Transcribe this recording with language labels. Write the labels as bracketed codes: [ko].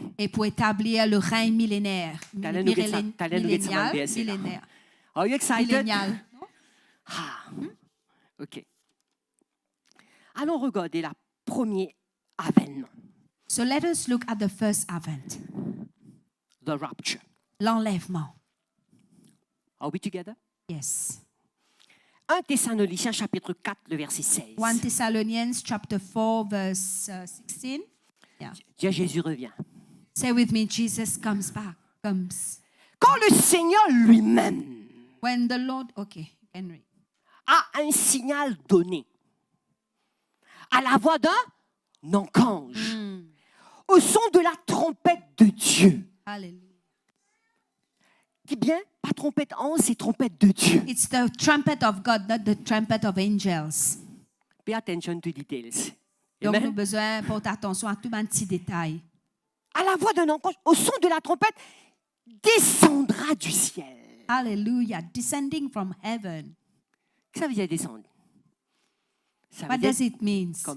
[fr] et pour établir le règne millénaire. Millénial. Millénaire. [en] Are you excited? [fr] Millénial. Ah. OK. Allons regarder le premier avènement, [en] So let us look at the first event, the rapture. [fr] l'enlèvement. [en] Are we together? Yes. [fr] 1 Thessaloniciens chapitre 4, le verset 16. [en] 1 Thessalonians chapter 4, verse 16. Yeah. [fr] Dis à Jésus revient. [en] Say with me, Jesus comes back. Comes. [fr] Quand le Seigneur lui-même [en] When the Lord, okay, you can read. [fr] a un signal donné, à la voix d'un ange, au son de la trompette de Dieu. Hallelujah. Dis bien, pas trompette ange, c'est trompette de Dieu. [en] It's the trumpet of God, not the trumpet of angels. Pay attention to details. [fr] Donc, nous avons Amen. besoin de porter attention à tout un petit détail. À la voix d'un ange, au son de la trompette, descendra du ciel. [en] Hallelujah. Descending from heaven. [fr] Qu'est-ce que ça veut dire descendre? Ça veut [en] What [fr] dire [en] does it mean?